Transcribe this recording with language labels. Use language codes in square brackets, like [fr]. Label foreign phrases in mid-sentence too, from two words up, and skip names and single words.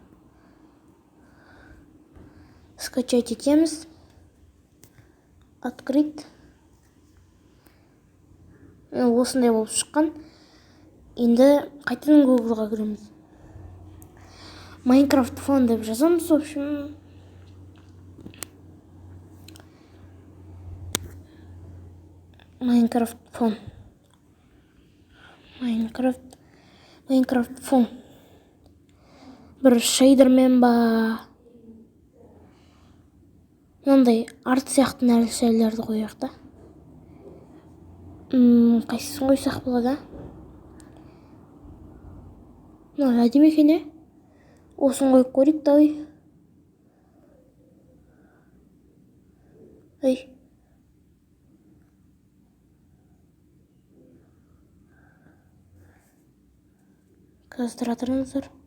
[ru] Открыть. [kk] Осындай болып шыққан. Енді қайтадан Google'ға кіреміз. Minecraft фон деп жазамыз, [ru] в общем. [kk] Minecraft фон. Бір шейдермен ба. Мынандай арт сияқты нәрселерді қояйық та. Қайсысын қойсақ болады? Мына әдемі екен, Осын қойып көрейік та, Қазір тұра тұрыңыздар.